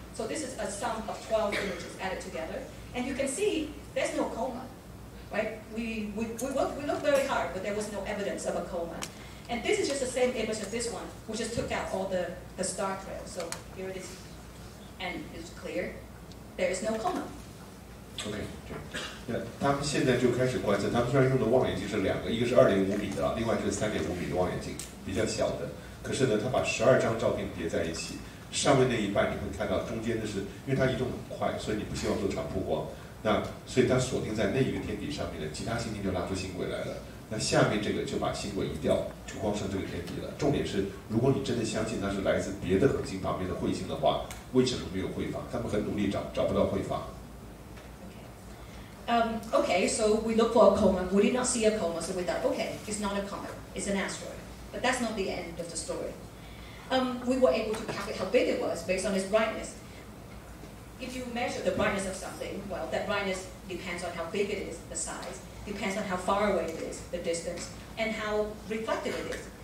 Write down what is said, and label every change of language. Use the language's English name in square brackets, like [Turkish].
[English] So this is a sum of 12 images added together, and you can see there's no coma, right? We looked very hard, but there was no evidence of a coma. And this is just the same image as this one. We just took out all the star trails. So here it is, and it's clear. There is no coma. [Chinese] OK， 那他们现在就开始观测，他们虽然用的望远镜是2个，一个是2.5米的，另外就是3.5米的望远镜，比较小的。可是呢，他把12张照片叠在一起，上面那一半你会看到，中间的是因为它移动很快，所以你不希望做长曝光，那所以它锁定在那一个天体上面的，其他星星就拉出星轨来了。那下面这个就把星轨移掉，就光剩这个天体了。重点是，如果你真的相信它是来自别的恒星旁边的彗星的话，为什么没有彗发？他们很努力找不到彗发。 [English] Okay, so we looked for a coma. We did not see a coma, so we thought, okay, it's not a comet, it's an asteroid. But that's not the end of the story. We were able to calculate how big it was based on its brightness. If you measure the brightness of something, well, that brightness depends on how big it is, the size, depends on how far away it is, the distance, and how reflective it is.